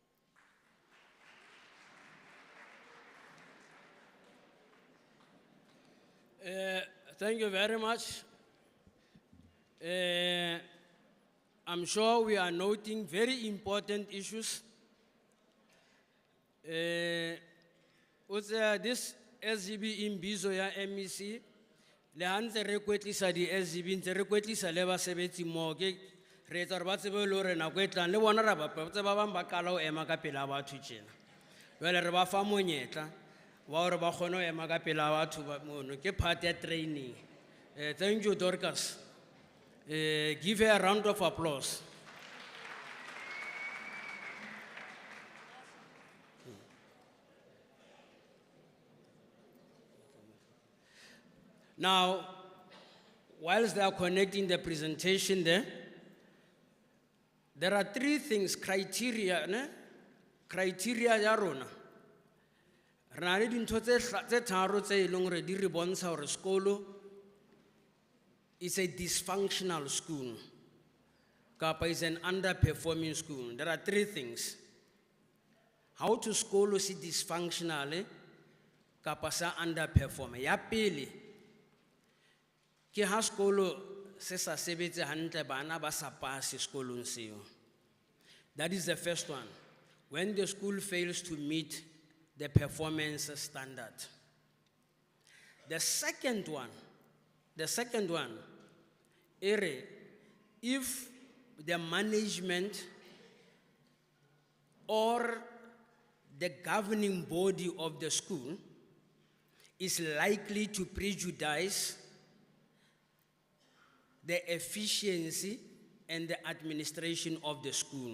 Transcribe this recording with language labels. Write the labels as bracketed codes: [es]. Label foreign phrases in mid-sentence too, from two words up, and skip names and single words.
[en] Thank you very much. I'm sure we are noting very important issues. [st] This SGB Imbizo ya MEC, le hantse re kwetlisa di SGB ntse re kwetlisa le basebetsi mo ke re etsa re ba tsebe le hore nako e tlang le bona ra ba bang ba kala ho ema ka pela batho tjena. Jwale re ba fa monyetla wa hore ba kgone ho ema ka pela batho ba mono ke part ya training. [en] Thank you, Dorcas. Give her a round of applause. Now, whilst they are connecting the presentation there are 3 things, criteria [st] ya rona. Re na le dintho tse tharo tse eleng hore di re bontsha hore sekolo [en] is a dysfunctional school, [st] kapa [en] is an underperforming school. There are 3 things. How to school is dysfunctional, [st] kapa sa underperform. Ya pele, ke ha sekolo se sa sebetse hantle bana ba sa pass sekolong seo. [en] That is the first one. When the school fails to meet the performance standard. The second one, if the management or the governing body of the school is likely to prejudice the efficiency and the administration of the school.